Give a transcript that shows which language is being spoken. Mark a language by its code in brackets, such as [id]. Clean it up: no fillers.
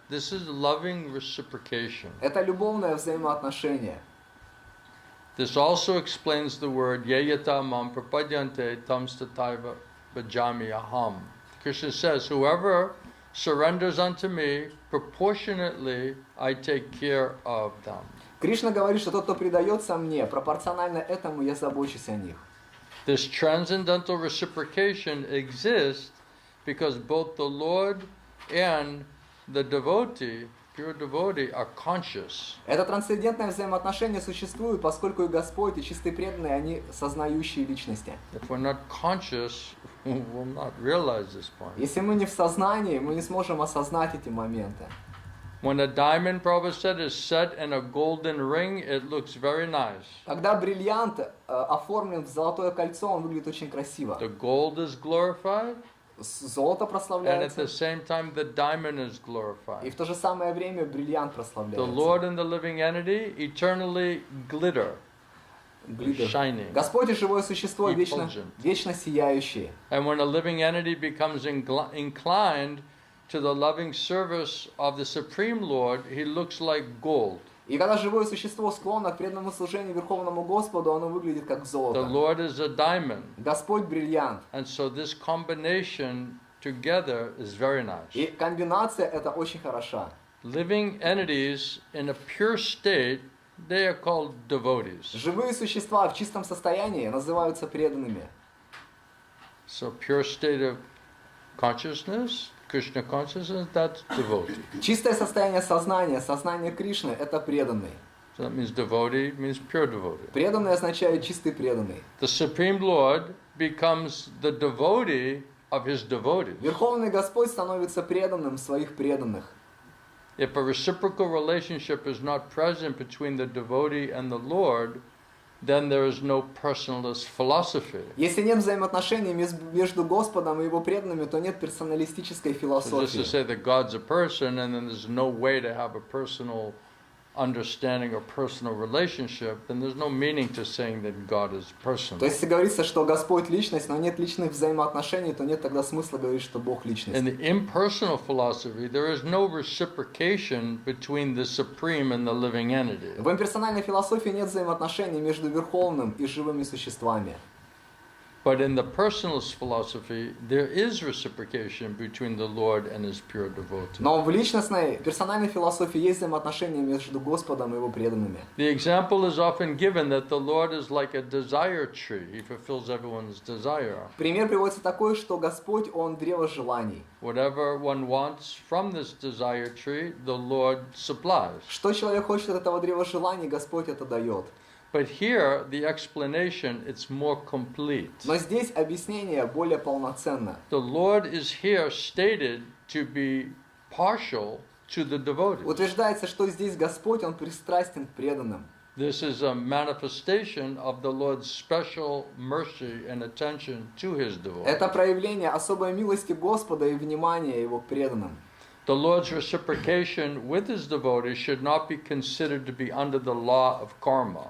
[en] This is loving reciprocation. [ru] Это любовное взаимоотношение. [en] This also explains the word [sa] Yeyata mam prapadyante tam stataiva bhajami aham. [en] Krishna says, whoever surrenders unto me, proportionately I take care of them. [ru] Кришна говорит, что тот, кто предается мне, пропорционально этому я забочусь о них. [en] This transcendental reciprocation exists because both the Lord and the devotee, pure devotee, are conscious. [ru] Это трансцендентное взаимоотношение существует, поскольку и Господь, и чистые преданные, они сознающие личности. [en] If we're not conscious, we will not realize this point. [ru] Если мы не в сознании, мы не сможем осознать эти моменты. [en] When a diamond, Prabhupada said, is set in a golden ring, it looks very nice. [ru] Когда бриллиант оформлен в золотое кольцо, он выглядит очень красиво. [en] The gold is glorified, [ru] Золото [en] and at [ru] прославляется, [en] the same time the diamond is [ru] и [en] glorified. [ru] в то же самое время бриллиант [en] The [ru] прославляется. [en] Lord and the living entity eternally glitter, [ru] Глидер. [en] shining. [ru] Господь и живое существо вечно, [en] Effulgent. [ru] вечно сияющие. [en] And when a living entity becomes inclined to the loving service of the Supreme Lord, he looks like gold. [ru] И когда живое существо склонно к преданному служению Верховному Господу, оно выглядит как [en] The [ru] золото. [en] Lord is a diamond. [ru] Господь бриллиант. [en] And so this combination together is very nice. [ru] И комбинация эта очень хороша. [en] Living entities in a pure state, they are called devotees. [ru] Живые существа в чистом состоянии называются преданными. [en] So pure state of consciousness, Krishna consciousness, that's devotee. [ru] Чистое состояние сознания, сознание Кришны – это преданный. [en] So that means devotee means pure devotee. [ru] Преданный означает чистый преданный. [en] The Supreme Lord becomes the devotee of his devotees. [ru] Верховный Господь становится преданным своих преданных. [en] If a reciprocal relationship is not present between the devotee and the Lord, then there is no personalist philosophy. [ru] Если нет взаимоотношений между Господом и Его преданными, то нет персоналистической [en] So just to [ru] философии. [en] say that God's a person and then there's no way to have a personal understanding or personal relationship, then there's no meaning to saying that God is personal. [ru] То есть, если говорится, что Господь личность, но нет личных взаимоотношений, то нет тогда смысла говорить, что Бог личность. [en] In the impersonal philosophy, there is no reciprocation between the supreme and the living entity. [ru] В имперсональной философии нет взаимоотношений между Верховным и живыми существами. [en] But in the personalist philosophy, there is reciprocation between the Lord and his pure devotee. [ru] Но в личностной, персональной философии есть взаимоотношения между Господом и его преданными. [en] The example is often given that the Lord is like a desire tree. He fulfills everyone's desire. [ru] Пример приводится такой, что Господь, Он древо желаний. [en] Whatever one wants from this desire tree, the Lord supplies. [ru] Что человек хочет от этого древа желаний, Господь это дает. [en] But here, the explanation, it's more complete. [ru] Но здесь объяснение более полноценно. [en] The Lord is here stated to be partial to the devotees. [ru] Утверждается, что здесь Господь, Он пристрастен к преданным. [en] This is a manifestation of the Lord's special mercy and attention to his devotees. [ru] Это проявление особой милости Господа и внимания Его к преданным. [en] The Lord's reciprocation with his devotees should not be considered to be under the law of karma.